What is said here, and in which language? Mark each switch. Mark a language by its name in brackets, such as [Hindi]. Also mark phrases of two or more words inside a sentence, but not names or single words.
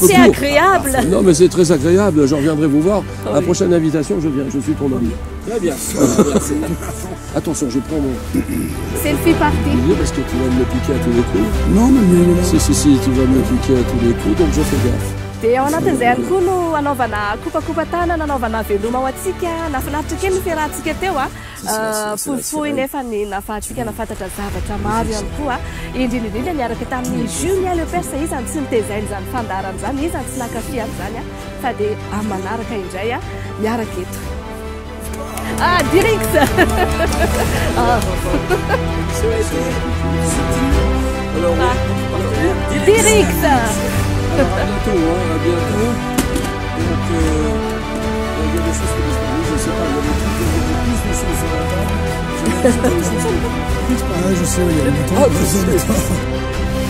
[French] c'est court. agréable. Non, mais c'est très agréable. Je reviendrai vous voir. À la prochaine invitation, je viens. Je suis ton ami. Très bien. Attention, je prends mon [English] Selfie party. [French] billet parce que tu vas me le piquer à tous les coups. Non, mais Si, tu vas me le piquer à tous les coups, donc je fais gaffe. [Malagasy] Dia ao anatin'izay ihany koa no anaovana kopakopa-tanana, anaovana veloma ho antsika, nafinaritra kely ny fiarahantsika teo fohifohy nefa ny nafahantsika nafantatra zavatra maro ihany koa indrindrindrindra niaraka tamin'ny Julien Lepers izany tsy nitezainy izany fandarana izany, izany tsy nankafy zany fa dia amin'ny manaraka indray miaraka eto. Dirix Dirix [French] Alors à bientôt, à bientôt. Donc, il y a des choses que je ne sais pas, il y a plus de choses sur la table. je sais, il y a longtemps.